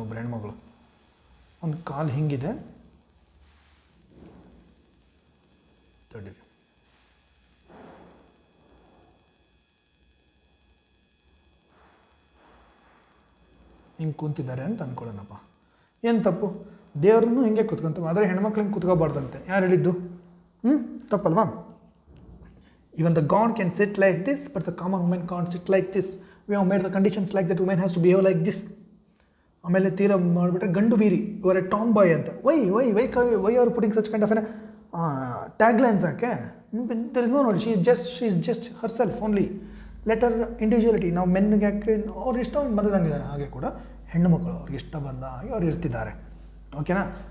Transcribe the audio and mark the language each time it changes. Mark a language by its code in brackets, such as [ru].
[kn] ಒಬ್ರು ಹೆಣ್ಮಗಳು ಒಂದು ಕಾಲು ಹಿಂಗಿದೆ, ತಡೀರಿ, ಹಿಂಗೆ ಕೂತಿದ್ದಾರೆ ಅಂತ ಅಂದ್ಕೊಳ್ಳೋಣಪ್ಪ. ಏನು ತಪ್ಪು? ದೇವ್ರನ್ನೂ ಹಿಂಗೆ ಕೂತ್ಕೊಂತವೆ, ಆದರೆ ಹೆಣ್ಮಕ್ಳು ಹಿಂಗೆ ಕೂತ್ಕೋಬಾರ್ದಂತೆ. ಯಾರು ಹೇಳಿದ್ದು? ತಪ್ಪಲ್ವಾ? [en] Even the God can sit like this, but the common woman can't sit like this. We have made the conditions like that woman has to behave like this. [kn] ಆಮೇಲೆ ತೀರ ಮಾಡಿಬಿಟ್ರೆ ಗಂಡು ಬೀರಿ, ಇವರ ಟಾಮ್ ಬಾಯ್ ಅಂತ. [en] why are putting such kind of tag lines [kn] ಹಾಕೆ? [en] There is no ನೋಡಿ, she is just herself only. Let her individuality. [kn] ನಾವು ಮೆನ್ಗೆ ಯಾಕೆ ಅವ್ರು ಇಷ್ಟ ಬಂದಂಗಿದ್ದಾರೆ, ಹಾಗೆ ಕೂಡ ಹೆಣ್ಣು ಮಕ್ಕಳು ಅವ್ರಿಗೆ ಇಷ್ಟ ಬಂದ ಹಾಗೆ ಅವ್ರು ಇರ್ತಿದ್ದಾರೆ, ಓಕೆನಾ.